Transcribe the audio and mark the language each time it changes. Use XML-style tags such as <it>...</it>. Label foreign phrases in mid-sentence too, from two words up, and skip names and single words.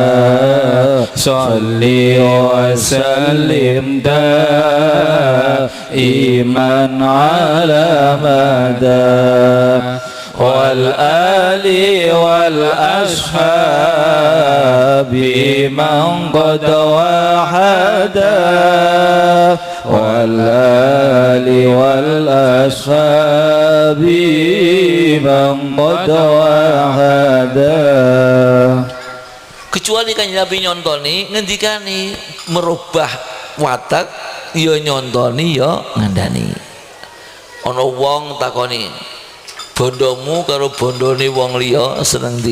<ar>صل وسلم دائما على مدى والآل والأصحاب من قد وحدا والآل والأصحاب من قد وحدا.</ar> <jv>Kecuali Kanjeng Nabi nyontoni ngendikani merubah watak ya nyontoni ya ngandani. Ana wong takoni, bondomu karo bondone wong liya seneng ndi?</jv>